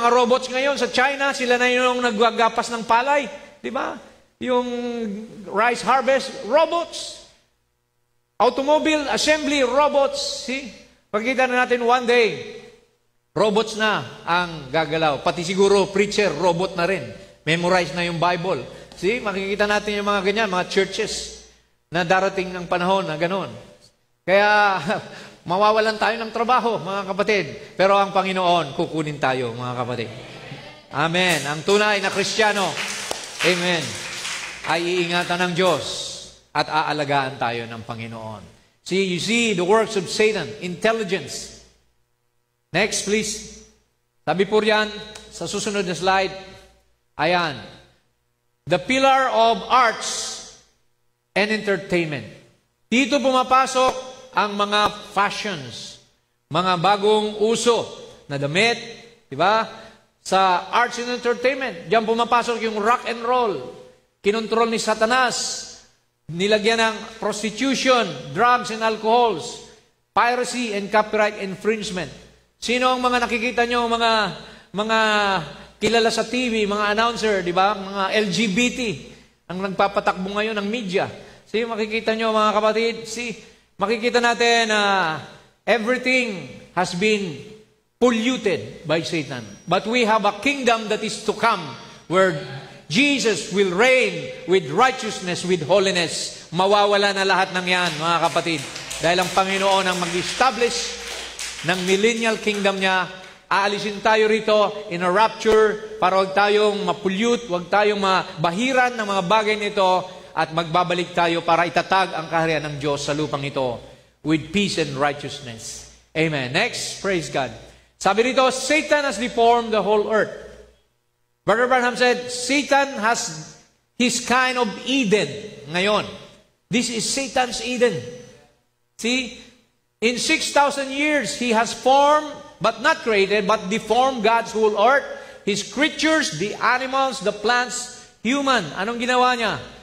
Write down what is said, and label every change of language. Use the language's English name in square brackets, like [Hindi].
[Filipino] Mga robots ngayon sa China, sila na yung naggagapas ng palay. Di ba? Yung rice harvest, robots. Automobile assembly, robots. See? Pagkita na natin [English] one day, [Filipino] robots na ang gagalaw. Pati siguro preacher, robot na rin. Memorize na yung Bible. See? Makikita natin yung mga ganyan, mga churches na darating ng panahon na ganon. Kaya mawawalan tayo ng trabaho, mga kapatid. Pero ang Panginoon, kukunin tayo, mga kapatid. Amen. Ang tunay na Kristiyano, amen, ay iingatan ng Diyos at aalagaan tayo ng Panginoon. [English] See, you see the works of Satan, intelligence. [Filipino] Next, please. Sabi po riyan, sa susunod na slide, ayan, [English] the pillar of arts and entertainment. [Filipino] Dito pumapasok ang mga fashions, mga bagong uso na damit, di ba? Sa arts and entertainment, diyan pumapasok yung rock and roll. Kinontrol ni Satanas. Nilagyan ng prostitution, drugs and alcohols, piracy and copyright infringement. Sino ang mga nakikita nyo, mga kilala sa TV, mga announcer, di ba? Mga LGBT, ang nagpapatakbo ngayon ng media. See, makikita nyo mga kapatid, makikita natin na [English] everything has been polluted by Satan. But we have a kingdom that is to come where Jesus will reign with righteousness, with holiness. [Filipino] Mawawala na lahat ng yan, mga kapatid. Dahil ang Panginoon ang mag-establish ng millennial kingdom niya. Aalisin tayo rito in a rapture para huwag tayong mapulyut, huwag tayong mabahiran ng mga bagay nito at magbabalik tayo para itatag ang kaharian ng Diyos sa lupang ito [English] with peace and righteousness. Amen. Next, praise God. [Filipino] Sabi rito, [English] Satan has deformed the whole earth. Brother Branham said, Satan has his kind of Eden ngayon. This is Satan's Eden. See, in 6,000 years, He has formed, but not created, but deformed God's whole earth, His creatures, the animals, the plants, human. [Filipino] Anong ginawa niya?